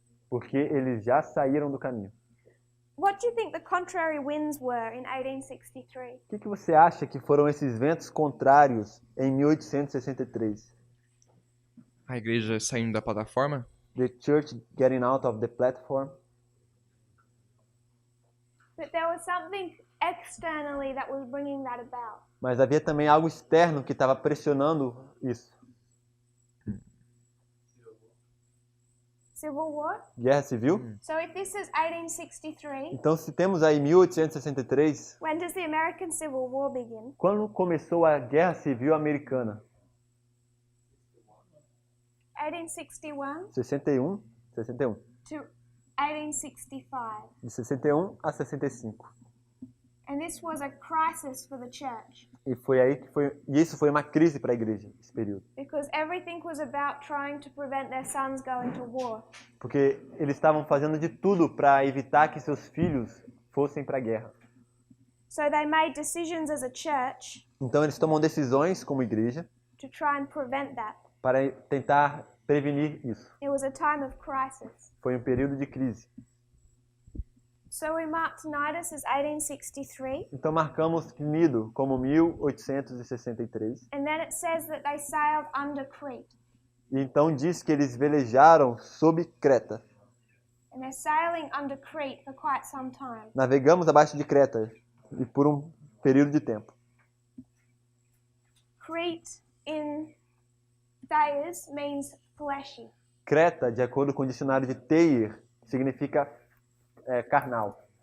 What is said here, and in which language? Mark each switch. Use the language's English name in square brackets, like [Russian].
[Portuguese] Porque eles já saíram do caminho. [English] What do you think the contrary winds were in 1863? [Portuguese] O que você acha que foram esses ventos contrários em 1863? A igreja saindo da plataforma? [English] The church getting out of the platform? But there was something externally that was bringing that about. [Portuguese] Mas havia também algo externo que estava pressionando isso. [English] Civil War? [Portuguese] Guerra civil? [English] So if this is 1863, [Portuguese] Então, se temos aí 1863, [English] when does the American Civil War begin? [Portuguese] quando começou a Guerra Civil Americana? [English] 1861 [Portuguese] 61? [English] to 1865. [Portuguese] De 61 a 65. [English] And this was a crisis for the church [Portuguese] E isso foi uma crise para a igreja, esse período. [English] because everything was about trying to prevent their sons going to war. [Portuguese] Porque eles estavam fazendo de tudo para evitar que seus filhos fossem para a guerra. [English] So they made decisions as a church [Portuguese] Então eles tomam decisões como igreja [English] to try and prevent that. [Portuguese] para tentar prevenir isso. [English] It was a time of crisis. [Portuguese] Foi um período de crise. [English] So we marked Nidus as 1863, [Portuguese] Então marcamos Cnido como 1863. [English] and then it says that they sailed under Crete. [Portuguese] E então diz que eles velejaram sob Creta. [English] And they're sailing under Crete for quite some time. [Portuguese] Navegamos abaixo de Creta e por um período de tempo. [English] Crete in Thayers means fleshy. [Portuguese] Creta, de acordo com o dicionário de Thayer, significa carnal.